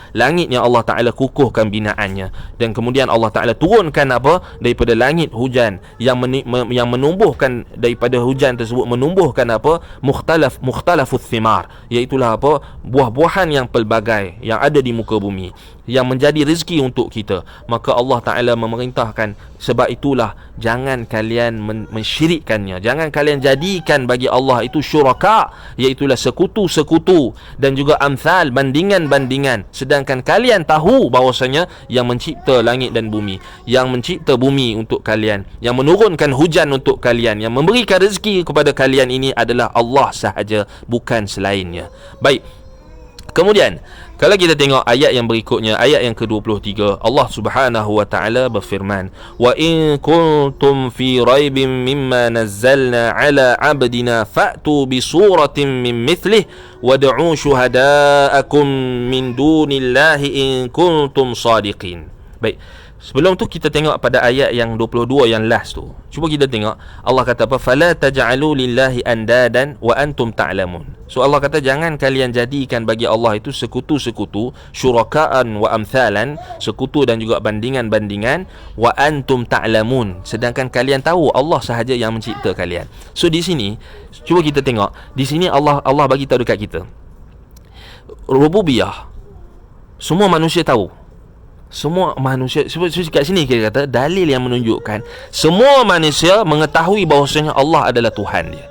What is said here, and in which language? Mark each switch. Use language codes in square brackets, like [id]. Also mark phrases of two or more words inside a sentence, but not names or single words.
[ms] Langit yang Allah Ta'ala kukuhkan binaannya. Dan kemudian Allah Ta'ala turunkan apa? Daripada langit hujan, yang menumbuhkan, daripada hujan tersebut menumbuhkan apa? [ar] مختلف الثمار, [ms] iaitulah apa? Buah-buahan yang pelbagai yang ada di muka bumi, yang menjadi rezeki untuk kita. Maka Allah Ta'ala memerintahkan, sebab itulah jangan kalian mensyirikkannya, jangan kalian jadikan bagi Allah itu syuraka, iaitulah sekutu-sekutu, dan juga amthal, bandingan-bandingan, sedangkan kalian tahu bahawasanya yang mencipta langit dan bumi, yang mencipta bumi untuk kalian, yang menurunkan hujan untuk kalian, yang memberikan rezeki kepada kalian ini adalah Allah sahaja, bukan selainnya. Baik, kemudian kalau kita tengok ayat yang berikutnya, ayat yang ke-23, Allah Subhanahu wa taala berfirman, [ar] "وإن كنتم في ريب مما نزلنا على عبدنا فأتوا بسورة من مثله وادعوا شهداءكم من دون الله إن كنتم صادقين." [ms] Baik, sebelum tu kita tengok pada ayat yang 22 yang last tu. Cuba kita tengok Allah kata apa? [ar] فلا تجعلوا لله أندادا وأنتم تعلمون. [ms] So Allah kata jangan kalian jadikan bagi Allah itu sekutu-sekutu, [ar] شركاء وأمثالا, [ms] sekutu dan juga bandingan-bandingan, [ar] وأنتم تعلمون, [ms] sedangkan kalian tahu Allah sahaja yang mencipta kalian. So di sini cuba kita tengok, di sini Allah bagi tahu dekat kita rububiyah. Semua manusia tahu. Semua manusia, kat sini kita kata dalil yang menunjukkan semua manusia mengetahui bahawasanya Allah adalah Tuhan dia.